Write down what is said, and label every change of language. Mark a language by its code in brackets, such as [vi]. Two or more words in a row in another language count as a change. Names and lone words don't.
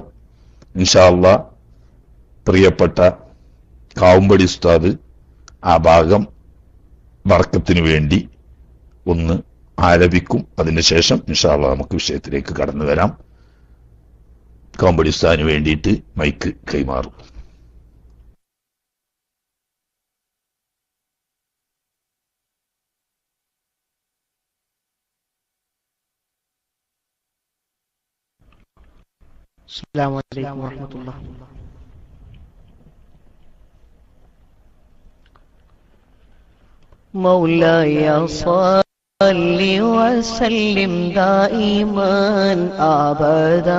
[ar] إن شاء الله [ml] പ്രിയപ്പെട്ട കാവുമ്പടി ഉസ്താദ് ആ ഭാഗം ബർക്കത്തിനു വേണ്ടി ഒന്ന് ആലപിക്കും. അതിനുശേഷം [ar] إن شاء الله [ml] നമുക്ക് വിഷയത്തിലേക്ക് കടന്നു വരാം. കാവുമ്പടി ഉസ്താദിന് വേണ്ടിയിട്ട് മൈക്ക് കൈമാറും. [ar] السلام عليكم ورحمة الله. مولاي صل وسلم دائما أبدا